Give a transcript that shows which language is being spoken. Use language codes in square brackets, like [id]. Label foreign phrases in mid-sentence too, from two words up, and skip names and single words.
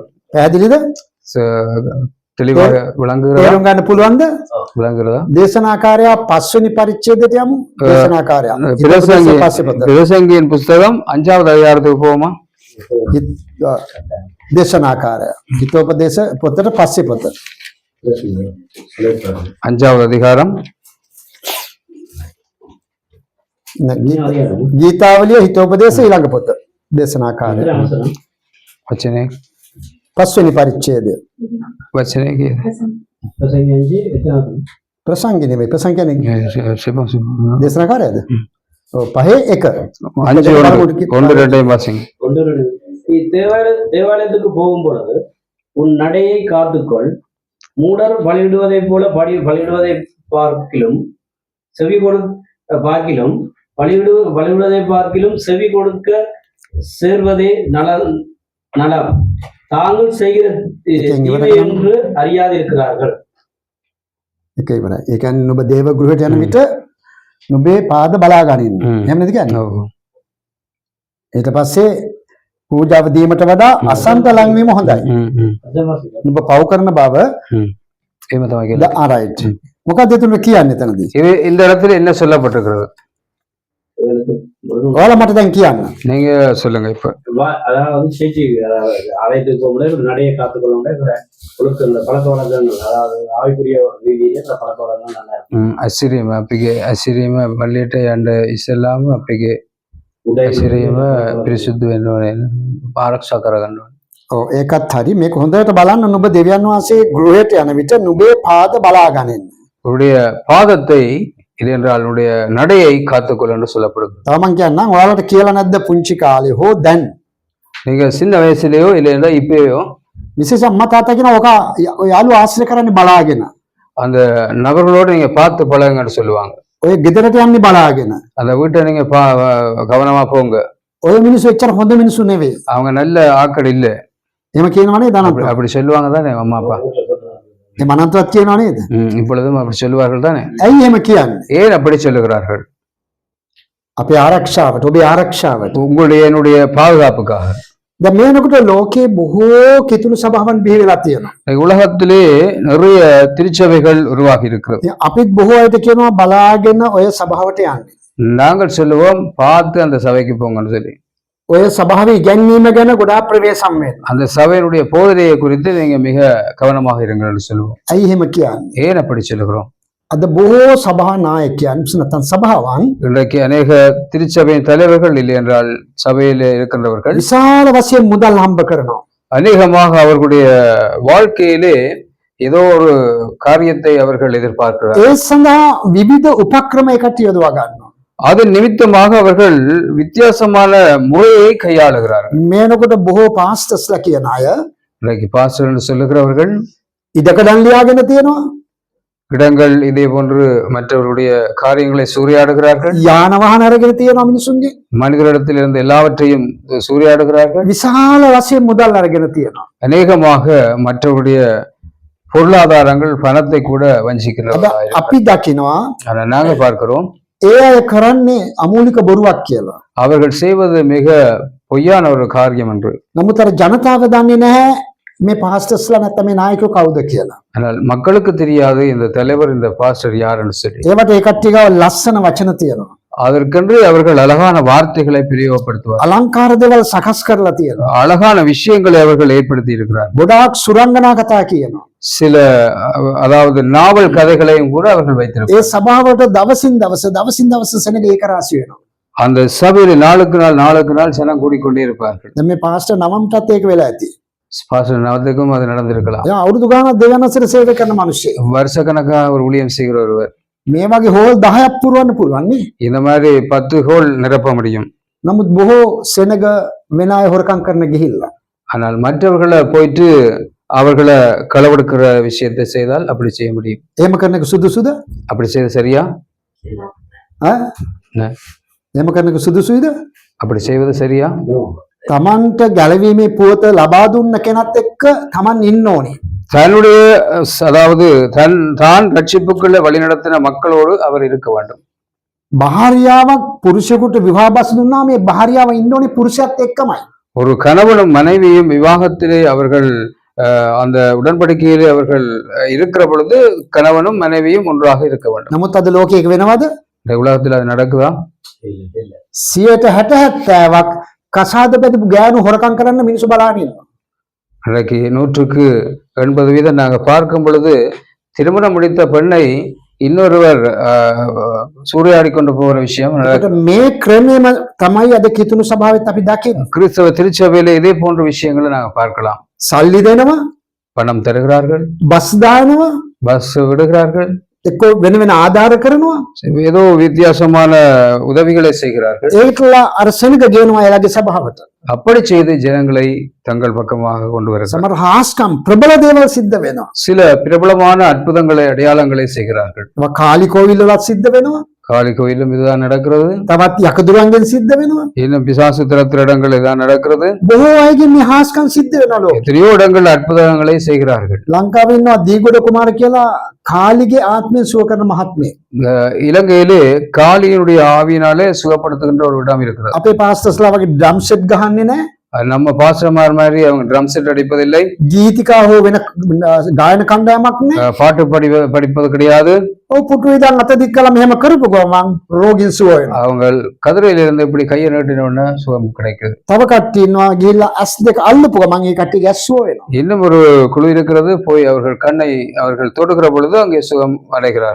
[si] පැහැදිලිද? [ta] தெளிவாக விளங்குகிறதா? [si] තේරුම් ගන්න පුළුවන්ද? [ta] விளங்குகிறதா? [si] දේශනාකාරයා 5 වෙනි පරිච්ඡේදයට යමු. දේශනාකාරයා [ta] பிரசங்கியின் புஸ்தகம் 5வது அதிகாரத்துக்கு போவோமா? [si] දේශනාකාරයා හිතෝපදේශ පොතට පස්සේ පොත [ta] 5வது அதிகாரம் [si] ගීතාවලිය හිතෝපදේශ ඊළඟ පොත දේශනාකාරයා වචනේ 5 වෙනි පරිච්ඡේදය. වචනේ කිය ප්‍රසංගි නෙමෙයි ප්‍රසංග කියන්නේ දේශනාකාරයාද? ඔව් 5:1 [ta] 1-2 வாசிங்க. தேவாலயத்துக்கு போகும் பொழுது உன் நடையை காத்துக்கொள். மூடர் பலியிடுவதைப் போல பலியிடுவதை பார்க்கிலும் பலியிடுவதை பார்க்கிலும் செவி கொடுக்க சேர்வதே நலம் தாங்கள் செய்கிற தீமை என்று அறியாதிருக்கிறார்கள். [si] ඒක ඉවරයි. ඒ කියන්නේ නුඹ දේව ගෘහයට යන විට නුඹේ පාද බලා ගනින්න. එහෙම නේද කියන්නේ? ඔව්. ඊට පස්සේ පූජාව දීමට වඩා අසන්ත ලං වීම හොඳයි. නුඹ පව් කරන බව එහෙම තමයි කියලා. ආරයිට්. මොකක්ද එතන කියන්නේ එතනදී? [ta] இது இந்த இடத்துல என்ன சொல்லப்பட்டிருக்கிறது? [si] ඔයාලා මට දැන් කියන්න. [ta] நீங்க சொல்லுங்க இப்ப. அதாவது சேச்சி ஆலயத்துக்கு போகும்போது நடையை காத்துக்கொள்ள ஒழுக்க இந்த பழக்க வழக்கங்கள், அதாவது ஆவிக்குரிய ரீதியில இந்த பழக்க வழக்கங்கள் நல்லா இருக்கும். [si] අසිරීම අපගේ අසිරීම වලට යන්න ඉස්සෙල්ලාම අපගේ අසිරීම පිරිසුදු වෙන්න ඕනේ. ආරක්ෂා කරගන්න ඕනේ. ඔව් ඒකත් හරි. මේක හොඳට බලන්න. නුඹ දෙවියන් වහන්සේ ගෘහයට යන විට නුඹේ පාද බලා ගනින්න. [ta] உன்னுடைய பாதத்தை இல்லை என்றால் உன்னுடைய நடையை காத்துக்கொள் என்று சொல்லப்படுது. [si] තව මං කියන්නම් ඔයාලට කියලා නැද්ද පුංචි කාලේ හෝ දැන් [ta] நீங்க சின்ன வயசுலயோ இல்லை என்றால் இப்பயோ [si] විශේෂ අම්මා තාත්තා කියන ඔක යාළුවෝ ආශ්‍රය කරන්නේ බලාගෙන. [ta] அந்த நபர்களோடு நீங்க பார்த்து பழகுங்கன்னு சொல்லுவாங்க. [si] ඔය ගෙදරට යන්නේ බලාගෙන. [ta] அந்த வீட்டை நீங்க கவனமா போங்க. [si] ඔය මිනිස්සු එච්චර හොඳ මිනිස්සු නෙවෙයි. [ta] அவங்க நல்ல ஆட்கள் இல்ல. [si] එහෙම කියනවනේ දානත්. [ta] அப்படி சொல்லுவாங்க தானே அம்மா அப்பா? [si] ඒ මනන්තවත් කියනවා නේද? [ta] இப்பொழுதும் அப்படி சொல்லுவார்கள் தானே? [si] ඇයි එහෙම කියන්නේ? [ta] ஏன் அப்படி சொல்லுகிறார்கள்? [si] අපේ ආරක්ෂාවට, ඔබේ ආරක්ෂාවට. [ta] உங்களுடைய என்னுடைய பாதுகாப்புக்காக. [si] දැන් මේනකොට ලෝකේ බොහෝ කිතුණු සභාවන් බිහි වෙලා තියෙනවා. [ta] உலகத்திலே நிறைய திருச்சபைகள் உருவாகி இருக்கிறது. [si] අපිත් බොහෝ අයට කියනවා බලාගෙන ඔය සභාවට යන්නේ. [ta] நாங்கள் சொல்லுவோம் பார்த்து அந்த சபைக்கு போங்கன்னு சொல்லி. [si] ඔය සභාවේ ඉගැන්වීම ගැන ගොඩාක් ප්‍රවේශම් වෙන්න. [ta] அந்த சபையினுடைய போதனையை குறித்து நீங்க மிக கவனமாக இருங்கள்னு சொல்லுவோம். [si] ඇයි එහෙම කියන්නේ? [ta] ஏன் அப்படி சொல்லுகிறோம்? [si] අද බොහෝ සභා නායකයන් නැත්නම් සභාවන් [ta] இன்றைக்கு அநேக திருச்சபையின் தலைவர்கள் இல்லை என்றால் சபையில இருக்கின்றவர்கள் [si] විශාල වශයෙන් මුදල් හම්බ කරනවා. [ta] அநேகமாக அவர்களுடைய வாழ்க்கையிலே ஏதோ ஒரு காரியத்தை அவர்கள் எதிர்பார்க்கிறார்கள். [si] ඒ සඳහා විවිධ උපක්‍රම එකට යොදවා ගන්නවා. [ta] அதன் நிமித்தமாக அவர்கள் வித்தியாசமான முறையை கையாளுகிறார்கள். [si] මේනකොට බොහෝ පාස්ටර්ස්ලා කියන අය [ta] இன்றைக்கு பாஸ்டர் என்று சொல்லுகிறவர்கள் [si] ඉඩකඩම් ලියාගෙන තියෙනවා. [ta] இடங்கள் இதே போன்று மற்றவர்களுடைய காரியங்களை சூறையாடுகிறார்கள். [si] යාන වාහන අරගෙන තියෙනවා මිනිසුන්ගේ. [ta] மனிதரிடத்தில் இருந்து எல்லாவற்றையும் சூறையாடுகிறார்கள். [si] විශාල වශයෙන් මුදල් අරගෙන තියෙනවා. [ta] அநேகமாக மற்றவருடைய பொருளாதாரங்கள் பணத்தை கூட வஞ்சிக்கிறார்கள். [si] අපි දකිනවා [ta] ஆனா நாங்க பார்க்கிறோம் [si] ඒ අය කරන්නේ අමූලික බොරුවක් කියලා. [ta] அவர்கள் செய்வது மிக பொய்யான ஒரு காரியம் என்று. [si] නමුත් අර ජනතාව දන්නේ නැහැ මේ පාස්ටර්ස්ලා නැත්නම් මේ නායකයෝ කවුද කියලා. [ta] ஆனால் மக்களுக்கு தெரியாது இந்த தலைவர் இந்த பாஸ்டர் யாருன்னு சொல்லி. [si] ඒවට ඒ කට්ටිය ගාව ලස්සන වචන තියෙනවා. [ta] அதற்கென்று அவர்கள் அழகான வார்த்தைகளை பிரயோகப்படுத்துவார். [si] අලංකාර දේවල් සකස් කරලා තියෙනවා. [ta] அழகான விஷயங்களை அவர்கள் ஏற்படுத்தி இருக்கிறார். [si] ගොඩාක් සුරංගනා කතා කියනවා. [ta] சில அதாவது நாவல் கதைகளையும் கூட அவர்கள் வைத்திருப்பார். [si] ඒ සභාවට දවසින් දවස සෙනග ඒක රාශි වෙනවා. [ta] அந்த சபையில நாளுக்கு நாள் ஜனம் கூடிக்கொண்டே இருப்பார்கள். [si] දැන් මේ පාස්ටර් නවම්ටත් ඒක වෙලා ඇති. [ta] பாஸ்டர் நவத்துக்கும் அது நடந்திருக்கலாம். [si] එයා අවුරුදු ගානක් දෙවියන්වහන්සේට සේවය කරන මිනිස්සෙක්. [ta] வருஷக்கணக்கா ஒரு ஊழியம் செய்கிற ஒருவர். [si] මේ වගේ හෝල් 10ක් පුරවන්න පුළුවන් නේ. [ta] இந்த மாதிரி 10 ஹோல் நிரப்ப முடியும். [si] නමුත් බොහෝ සෙනග වෙන අය හොරකම් කරන ගිහිල්ලා. [ta] ஆனால் மற்றவர்களை போயிட்டு அவர்களை களவெடுக்கிற விஷயத்தை செய்தால் அப்படி செய்ய முடியும். [si] එහෙම කරන එක සුදුසුද? [ta] அப்படி செய்வது சரியா? [si] එහෙම කරන එක සුදුසුයිද? [ta] அப்படி செய்வது சரியா? [si] තමන්ට ගැලවීමේ පුවත ලබා දුන්න කෙනත් එක්ක තමන් ඉන්න ඕනේ. [ta] தன்னுடைய அதாவது தான் ரட்சிப்புக்குள்ள வழிநடத்தின மக்களோடு அவர் இருக்க வேண்டும். [si] භාර්යාවක් පුරුෂයෙකුට විවාහ බස් දුන්නා මේ භාර්යාව ඉන්න ඕනේ පුරුෂයාත් එක්කමයි. [ta] ஒரு கணவனும் மனைவியும் விவாகத்திலே அவர்கள் அந்த உடன்படிக்கையிலே அவர்கள் இருக்கிற பொழுது கணவனும் மனைவியும் ஒன்றாக இருக்க வேண்டும். [si] නමුත් අද ලෝකයක වෙනවද? [ta] இந்த உலகத்தில் அது நடக்குதா? [si] 60-70ක් කසාද බෙදපු ගෑනු හොරකම් කරන්න මිනිස්සු බලාගෙන ඉන්නවා. [ta] இன்றைக்கு 100% நாங்க பார்க்கும் பொழுது திருமணம் முடித்த பெண்ணை இன்னொருவர் சூறையாடி கொண்டு போகிற விஷயம் [si] මේ ක්‍රමයේම තමයි අද කිතුණු සභාවෙත් අපි දකින්නේ. [ta] கிறிஸ்தவ திருச்சபையில இதே போன்ற விஷயங்களை நாங்க பார்க்கலாம். [si] සල්ලි දෙනවා, [ta] பணம் தருகிறார்கள், [si] බස් දානවා, [ta] பஸ் விடுகிறார்கள், [si] එක්ක වෙන වෙන ආධාර කරනවා. [ta] ஏதோ வித்தியாசமான உதவிகளை செய்கிறார்கள். [si] ඒකලා අර සෙනග ගේනවා එයාගේ සභාවට. [ta] அப்படி செய்து ஜனங்களை தங்கள் பக்கமாக கொண்டு வருகிறார்கள். [si] සමහර හාස්කම් ප්‍රබල දේවල් සිද්ධ වෙනවා. [ta] சில பிரபலமான அற்புதங்களை அடையாளங்களை செய்கிறார்கள். [si] ඒවා කාලි කෝවිල් වලත් සිද්ධ වෙනවා. [ta] காளி கோயிலும் இதுதான் நடக்கிறது. [si] තවත් යකදුරන්ගෙන් සිද්ධ වෙනවා. [ta] இன்னும் பிசாசு திறத்துற இடங்கள் இதான் நடக்கிறது. [si] බොහෝ අයගෙන් මේ හාස්කම් සිද්ධ වෙනවා ලෝකෙ. [ta] எத்தனையோ இடங்கள் அற்புதங்களை செய்கிறார்கள். [si] ලංකාවේ ඉන්නවා දීගොඩ කුමාර කියලා කාලිගේ ආත්මය සුව කරන මහත්මයෙක්. [ta] இந்த இலங்கையிலே காளியினுடைய ஆவியினாலே சுகப்படுத்துகின்ற ஒரு இடம் இருக்கிறது. [si] අපේ පාස්ටර්ස්ලා වගේ [en] drum set [si] ගහන්නේ නැහැ. [ta] அது நம்ம பாஸ்டர்மார் மாதிரி அவங்க [en] drum set [ta] அடிப்பதில்லை, [si] ගීතිකා හෝ වෙන ගායන කණ්ඩායමක් නැහැ. [ta] பாட்டு படிப்பது கிடையாது. [si] ඔව් පුටු ඉදන් අත දික් කළා මෙහෙම කරපු ගමන් රෝගීන් සුව වෙනවා. [ta] அவங்க கதிரையில இருந்து இப்படி கையை நீட்டின உடனே சுகம் கிடைக்குது. [si] තව කට්ටිය ඉන්නවා ගිහිල්ලා ඇස් දෙක අල්ලපු ගමන් ඒ කට්ටිය සුව වෙනවා. [ta] இன்னும் ஒரு குழு இருக்கிறது, போய் அவர்கள் கண்ணை அவர்கள் தொடுகிற பொழுது அங்கே சுகம் அடைகிறார்.